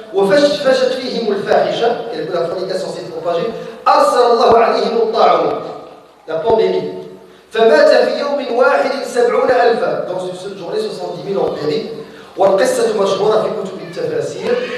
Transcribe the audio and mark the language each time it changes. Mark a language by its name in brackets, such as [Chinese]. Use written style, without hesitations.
[Arabic] وفشت فيهم الفاحشة, [French] et la fornication s'est propagée. [Arabic] أرسل الله عليهم الطاعون, [French] la pandémie. [Arabic] فمات في يوم واحد 70,000, [French] dans une seule journée 70 000 ont péri. [Arabic] والقصة مشهورة في كتب التفاسير.